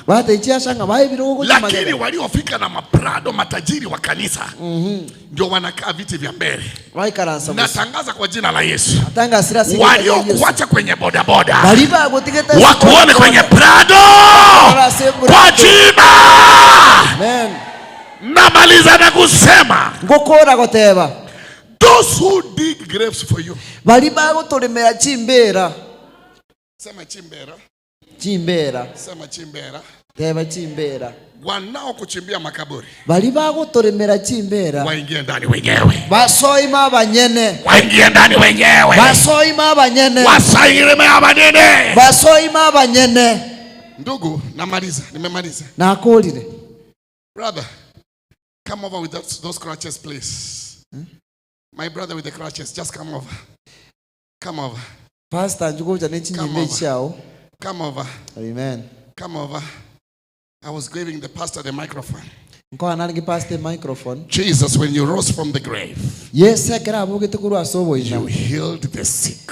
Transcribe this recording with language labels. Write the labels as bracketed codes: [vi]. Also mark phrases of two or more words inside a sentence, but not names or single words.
[sw] Lakini waliofika na maprado matajiri wa kanisa ndio wanakaa viti vya mbele. Natangaza kwa jina la Yesu, waliokuacha kwenye bodaboda wakuone kwenye prado kwa jina. Amen. Namaliza na kusema [en] those who dig graves for you. [sw] Sema chimbera. Chimbera. Sema chimbera. [guz] Teba chimbera. [sw] Wanao kuchimbia makaburi. [guz] Bali bagutoremera chimbera. [sw] Waingie ndani wenyewe. [guz] Basoima abanyene. [sw] Waingie ndani wenyewe. [guz] Basoima abanyene. Wasaireme abanyene. Basoima abanyene. [sw] Ndugu, namaliza, nimemaliza. [guz] Nakolire. [en] Brother, come over with those crutches, please. My brother with the crutches, just come over. Come over. Pastor, come over. Amen. Come over. I was giving the pastor the microphone. Jesus, when you rose from the grave, you healed the sick.